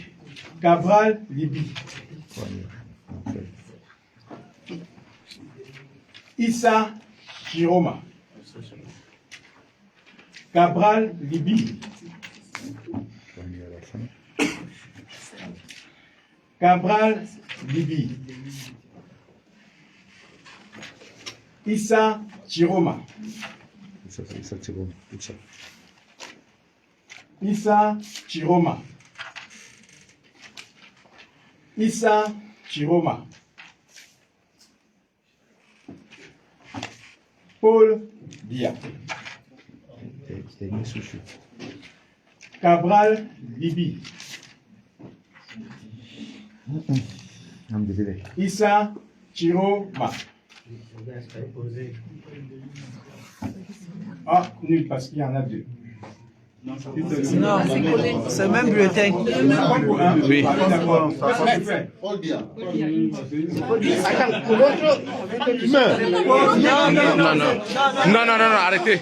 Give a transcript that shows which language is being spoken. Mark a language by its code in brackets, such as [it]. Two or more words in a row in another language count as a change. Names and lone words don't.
[fr] Cabral Libi. Issa Chiroma. Cabral Libi. Cabral Libi. Issa Chiroma. Issa Chiroma. Issa Chiroma. Issa Chiroma. Paul Dia. Cabral Libi. Issa Chiroma. Ah, nul parce qu'il y en a deux. Non, c'est le même bulletin. Oui. Non, arrêtez.